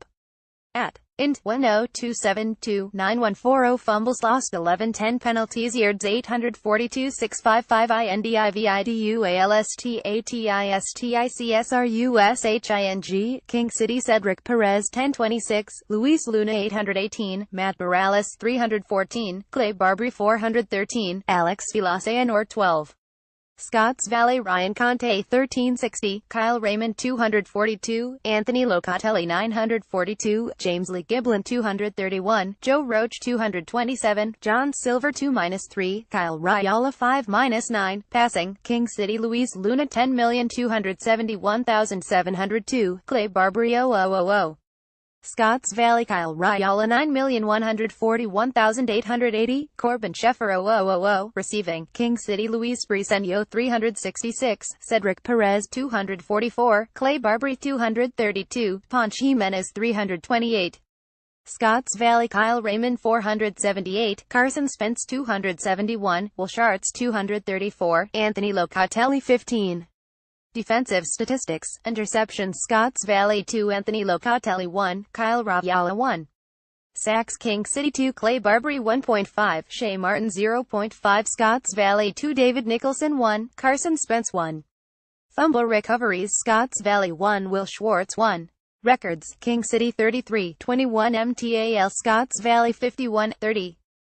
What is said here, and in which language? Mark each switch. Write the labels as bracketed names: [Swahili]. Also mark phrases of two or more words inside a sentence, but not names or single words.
[English] At int 102729140 fumbles lost 1110 penalties yards 842 655 INDIVIDUALSTATISTICSRUSHING King City Cedric Perez 1026 Luis Luna 818 Matt Morales 314 Clay Barbary 413 Alex Villaseanor 12 Scotts Valley Ryan Conte 1360, Kyle Raymond 242, Anthony Locatelli 942, James Lee Giblin 231, Joe Roach 227, John Silver 2-3, Kyle Raiola 5-9, passing, King City Luis Luna 10,271,702, Clay Barbary 000. Scotts Valley Kyle Raiola 9,141,880, Corbin Sheffer 000, receiving, King City Luis Briseño 366, Cedric Perez 244, Clay Barbary 232, Ponch Jimenez 328. Scotts Valley Kyle Raymond 478, Carson Spence 271, Will Schartz 234, Anthony Locatelli 15. Defensive statistics, interceptions Scotts Valley 2 Anthony Locatelli 1, Kyle Raviala 1. Sacks King City 2 Clay Barbary 1.5, Shea Martin 0.5 Scotts Valley 2 David Nicholson 1, Carson Spence 1. Fumble recoveries Scotts Valley 1 Will Schwartz 1. Records, King City 33-21 MTAL Scotts Valley 51-30.